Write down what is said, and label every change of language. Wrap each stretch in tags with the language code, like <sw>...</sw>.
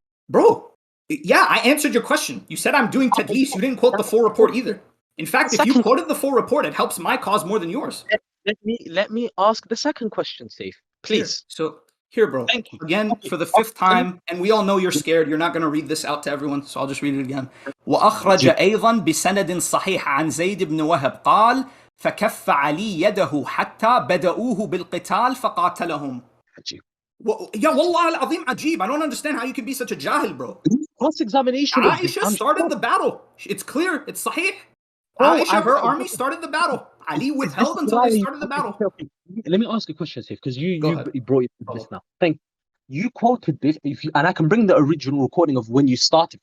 <en>Bro, yeah, I answered your question. You said I'm doing tadlis. You didn't quote the full report either. In fact, if you quoted the full report, it helps my cause more than yours. Let me ask the second question, Sayf. Please. Here, bro. Thank you. Again, for the 5th time, and we all know you're scared. You're not going to read this out to everyone, so I'll just read it again.</en> <ar>وأخرج أيضا بسند صحيح عن زيد بن وهب قال فكف علي يده حتى بدأوه بالقتال فقاتلهم.</ar> <en>Yeah, wallah al-azim ajib. I don't understand how you can be such a jahil, bro. Cross-examination. Aisha started the battle. It's clear. It's sahih. Aisha, her army started the battle. Ali withheld until they started the battle. Let me ask a question, Sayf, because you brought this now. You quoted this, and I can bring the original recording of when you started.</en>